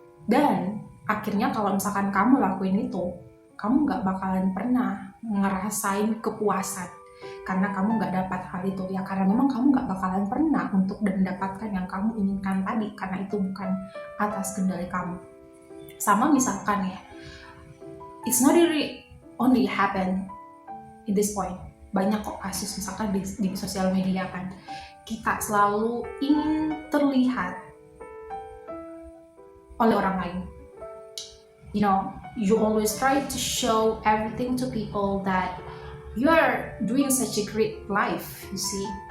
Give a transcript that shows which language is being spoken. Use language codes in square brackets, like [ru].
[id] Dan akhirnya kalau misalkan kamu lakuin itu, kamu nggak bakalan pernah ngerasain kepuasan, karena kamu nggak dapat hal itu, ya karena memang kamu nggak bakalan pernah untuk mendapatkan yang kamu inginkan tadi, karena itu bukan atas kendali kamu. Sama misalkan ya, [en] it's not really only happen in this point. [id] Banyak kok kasus misalkan di sosial media kan, kita selalu ingin terlihat oleh orang lain. [en] You know, you always try to show everything to people that you are doing such a great life, you see.